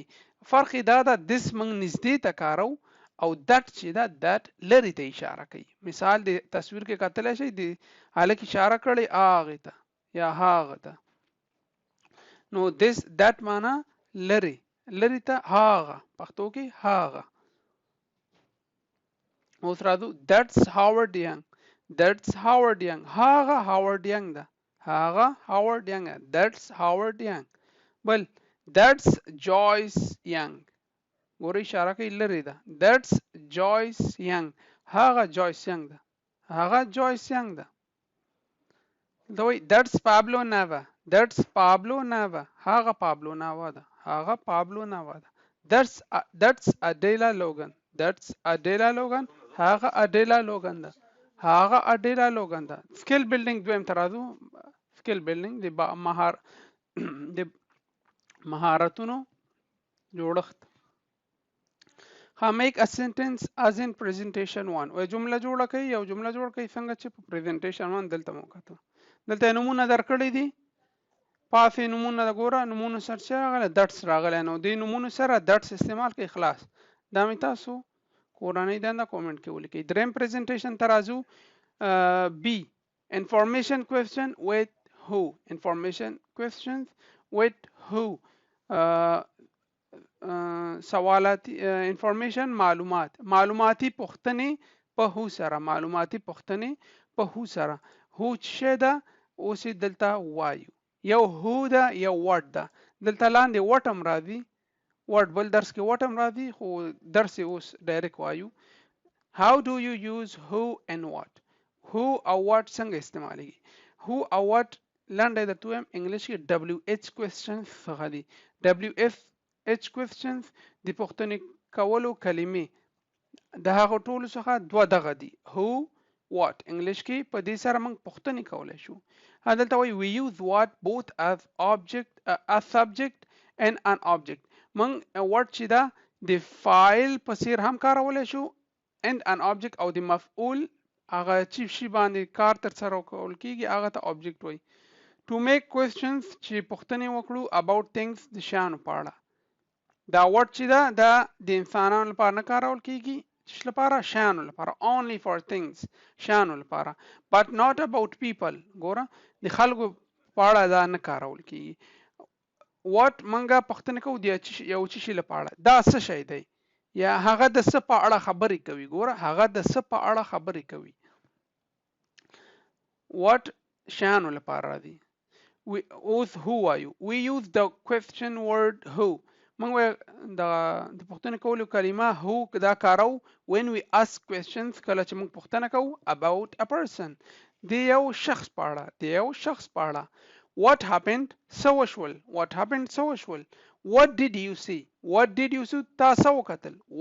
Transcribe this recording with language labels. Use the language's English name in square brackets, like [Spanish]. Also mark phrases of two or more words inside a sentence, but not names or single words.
[Pashto] فرق دا ده this موږ نږدې ته کارو او that چې دا that لري ته اشاره کوي. مثال د تصویر کې کتلی شي د هلک اشاره کړي هغه ته یا هغه ته نو this that معنا لري ته هغه پښتو کې هغه. اوس راځو [English] that's Howard Young [Pashto] هغه Howard Young ده [English] that's Howard Young. [Pashto] بل [English] that's Joyce Young [Pashto] ګورې اشاره کوي لري ده [English] that's Joyce Young [Pashto] هغه Joyce Young ده دوی [English] that's Pablo Nava [Pashto] هغه Pablo Nava ده [English] that's Adela Logan [Pashto] هغه Adela Logan ده. [English] skill building [Pashto] دویم ترازو [English] skill building [Pashto] د مهارتونو جوړښت. ها [English] make a sentence as in presentation 1 [Pashto] و جمله جوړه کړئ یو جمله جوړ کړئ څنګه چې په presentation 1 دلته موکاته دلته نمونه درکړی دي پاسې نمونه ګوره نمونه سره راغله درس راغله نو د نمونه سره درس استعمال کوي خلاص دا مې تاسو کورنۍ دنده کومنټ کې ولیکئ. دریم پریزنټیشن ترازو بی [English] information question with who information questions with who سوالات [Pashto] انفارمیشن معلوماتي پوښتنې په هو سره معلوماتي پوښتنې په هو سره هو څه ده اوس دلته وایو یو هو ده یو وات ده دلته لاندې وټم راځي وات بل درس کې وټم راځي خو درس اوس ډایرکټ وایو [English] how do you use who and what [Pashto] who او what څنګه استعمالېږي who او what لاندې د تویم انګلیش کې [English] WH questions [Pashto] څخه دي [English] WH questions [Pashto] د پوښتنې کولو کلمې د هغه ټولو څخه دوه دغه دي [English] who what [Pashto] انګلیش کې په دې سره موږ پوښتنې کولای شو دلته وایي [English] we use what both as subject and an object [Pashto] موږ what چې دا د فایل په څیر هم کارولای شو and [English] an object [Pashto] او د مفعول هغه چې شی باندې کار تر سره کول کیږي هغه ته object وایي [English] to make questions [Pashto] چې پوښتنې وکړو [English] about things [Pashto] د شیانو په اړه دا what چې دا د انسانانو لپاره نه کارول کیږي چې لپاره شیانو لپاره [English] only for things [Pashto] شیانو لپاره [English] but not about people [Pashto] ګوره د خلکو په اړه دا نه کارول کیږي what منګه پوښتنه کوو د یو شي لپاره دا څه شی دی یا هغه د څه په اړه خبرې کوي ګوره هغه د څه په اړه خبرې کوي [English] what [Pashto] شیانو لپاره دی [English] we use who وایو we use the question word who [Pashto] موږ د پوښتنه کولو کلمه [English] who [Pashto] دا کارو [English] when we ask questions [Pashto] کله چې موږ پوښتنه کوو [English] about a person [Pashto] د یو شخص په اړه [English] what happened so وشول what did you see [Pashto] تاسو وکتل